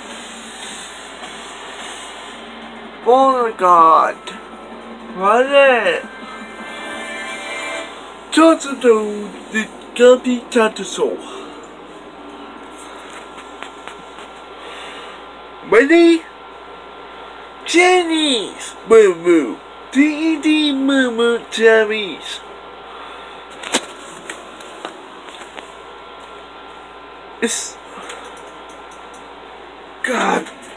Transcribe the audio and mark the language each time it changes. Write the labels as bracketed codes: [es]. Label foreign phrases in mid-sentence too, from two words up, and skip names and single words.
[en] Oh my God. What is it? Toto the Gummy Tato. Ready? Jenny's Moo Moo. D.E.D. Moo Moo Cherries. It's God.